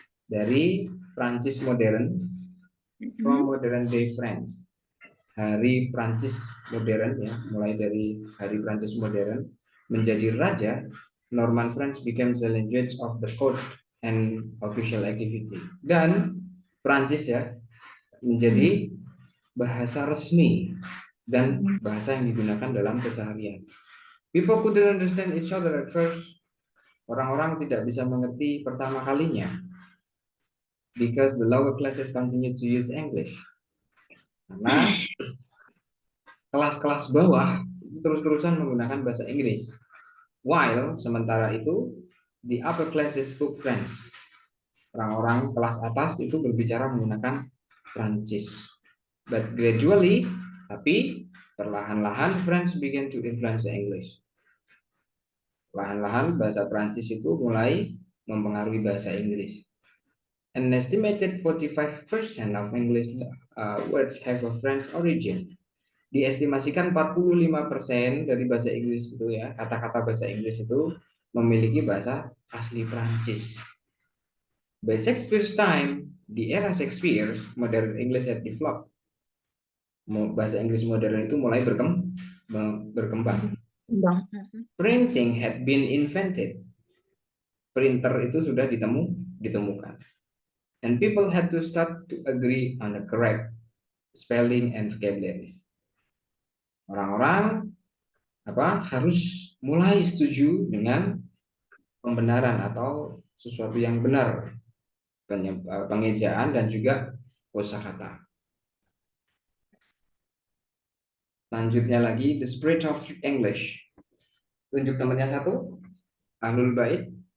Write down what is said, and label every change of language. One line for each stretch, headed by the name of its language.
Indonesian: Dari Prancis modern,
English: from modern day France.
Indonesian: Hari Prancis modern ya, mulai dari hari Prancis modern menjadi raja.
English: Norman French becomes the language of the court and official activity.
Indonesian: Dan Prancis ya menjadi bahasa resmi dan bahasa yang digunakan dalam keseharian.
English: People couldn't understand each other at first.
Indonesian: Orang-orang tidak bisa mengerti pertama kalinya
English: because the lower classes continue to use English.
Indonesian: Karena kelas-kelas bawah terus-terusan menggunakan bahasa Inggris.
English: While
Indonesian: sementara itu
English: the upper classes spoke French.
Indonesian: Orang-orang kelas atas itu berbicara menggunakan Prancis.
English: But gradually,
Indonesian: tapi
English: Perlahan-lahan French began to influence the English.
Indonesian: Perlahan-lahan bahasa Prancis itu mulai mempengaruhi bahasa Inggris.
English: An estimated 45% of English words have a French origin.
Indonesian: Diestimasikan 45% dari bahasa Inggris itu ya, kata-kata bahasa Inggris itu memiliki bahasa asli Prancis.
English: By Shakespeare's time, the era Shakespeare, modern English had developed.
Indonesian: Bahasa Inggris modern itu mulai berkembang.
English: Printing had been invented.
Indonesian: Printer itu sudah ditemukan.
English: And people had to start to agree on the correct spelling and vocabularies.
Indonesian: Orang-orang harus mulai setuju dengan pembenaran atau sesuatu yang benar, pengejaan dan juga kosakata. Lanjutnya lagi,
English: the spirit of English.
Indonesian: Tunjuk temannya satu. Ahlul Bait.